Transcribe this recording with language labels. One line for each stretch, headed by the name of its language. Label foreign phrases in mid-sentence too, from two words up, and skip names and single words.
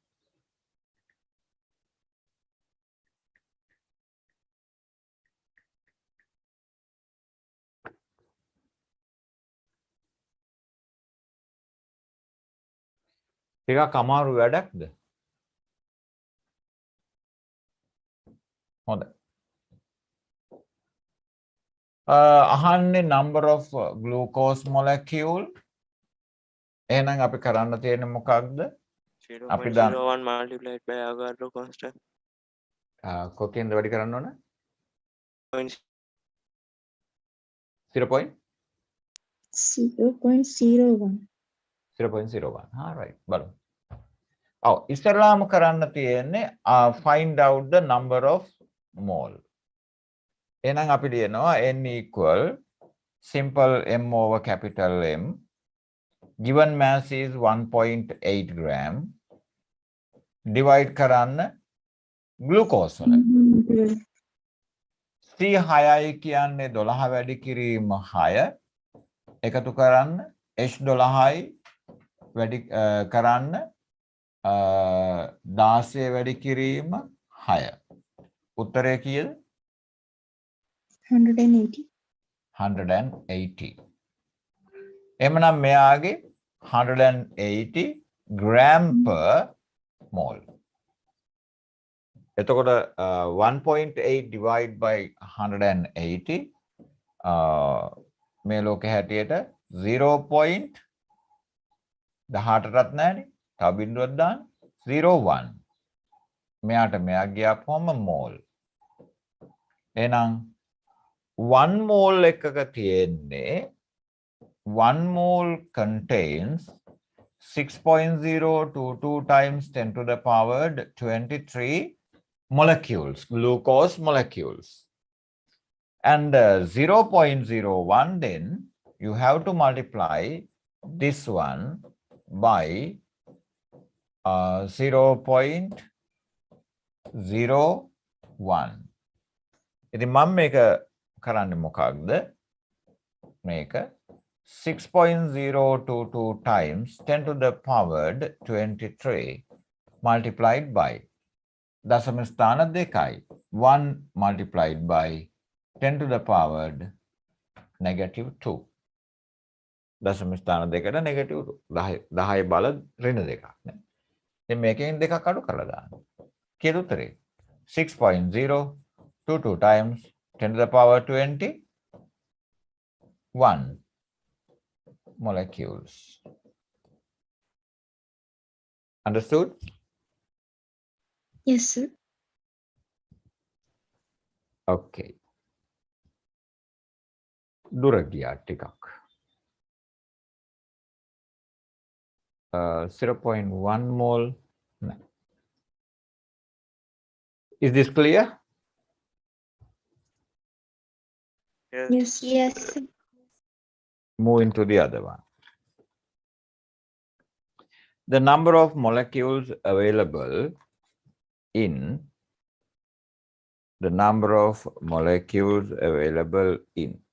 Sinhala: ටිකක් අමාරු වැඩක්ද? හොඳයි.
English: අහන්නේ number of glucose molecule.
Sinhala: එහෙනම් අපි කරන්න තියෙන්නේ මොකක්ද?
English: 0.01 multiplied by Avogadro constant.
Sinhala: කොතෙන්ද වැඩි කරන්න ඕන? 0.? 0.01.
English: 0.01. right.
Sinhala: බලමු. ඔව් ඉස්සරලාම කරන්න තියෙන්නේ
English: find out the number of mole.
Sinhala: එහෙනම් අපි ලියනවා
English: n equal simple M over capital M. Given mass is 1.8 gram.
Sinhala: Divide karanna glucose වල. C6යි කියන්නේ 12 වැඩි කිරීම 6. එකතු කරන්න H12යි වැඩි කරන්න 16 වැඩි කිරීම 6. උත්තරය කීයද? 180. 180. එමනම් මෙයාගේ 180
English: gram per mole.
Sinhala: එතකොට 1.8
English: divide by
Sinhala: 180 මේ ලෝකෙ හැටියට 0.18ටත් නැහැනේ. තව බිංදුවක් දාන්න 0.1. මෙයාට මෙයා ගියාපුවම mole. එහෙනම් 1 mole එකක තියෙන්නේ
English: 1 mole contains 6.022 times 10 to the powered 23 molecules, glucose molecules. And 0.01, then you have to multiply this one by 0.01.
Sinhala: ඉතින් මම මේක කරන්නේ මොකක්ද?
English: මේක 6.022 times 10 to the powered 23 multiplied by
Sinhala: දශම ස්ථාන 2යි.
English: 1 multiplied by 10 to the powered -2.
Sinhala: දශම ස්ථාන 2ට -2. 10 බල ඍණ 2ක් නේ. ඉතින් මේකෙන් දෙකක් අඩු කරලා දාන්න. කීයද උත්තරේ?
English: 6.022 times 10 to the power 21 molecules. Understood? Yes, sir.
Sinhala: Okay. දුර ගියා ටිකක්.
English: 0.1 mole. No. Is this clear? Yes, yes. Moving to the other one. The number of molecules available in number of molecules available in